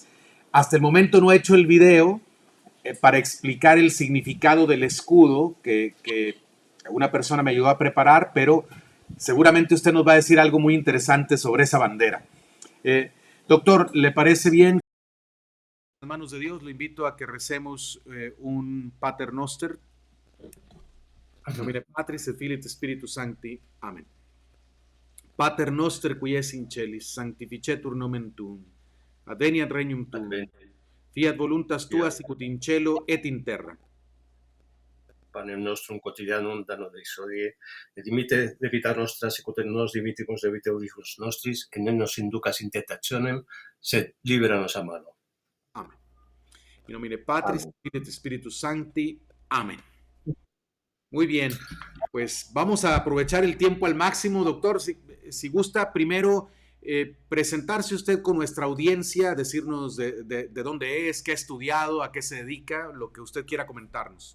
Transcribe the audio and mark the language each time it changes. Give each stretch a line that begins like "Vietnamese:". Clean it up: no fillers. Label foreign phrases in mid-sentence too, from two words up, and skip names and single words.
Spanish: Hasta el momento no he hecho el video para explicar el significado del escudo que una persona me ayudó a preparar, pero seguramente usted nos va a decir algo muy interesante sobre esa bandera. Doctor, ¿le parece bien? En manos de Dios, lo invito a que recemos un Pater Noster.
Latin: En nomine Patris et Filii et Spiritus Sancti.
Spanish: Amén.
Latin: Pater Noster, qui es in celis, sanctificetur nomen tuum. Adveniat regnum tuum. Fiat voluntas tua sicut in cielo et in terra. Panem nostrum quotidianum da nobis hodie, et dimitte debita nostra sicut et nos dimittimus debiteuris nostris, et ne nos inducas in tentationem, sed libera nos a malo.
Spanish: Amén.
Latin: In nomine Patris et Spiritus Sancti.
Spanish: Amén. Muy bien, pues vamos a aprovechar el tiempo al máximo, doctor. Si gusta, primero presentarse usted con nuestra audiencia, decirnos de dónde es, qué ha estudiado, a qué se dedica, lo que usted quiera comentarnos.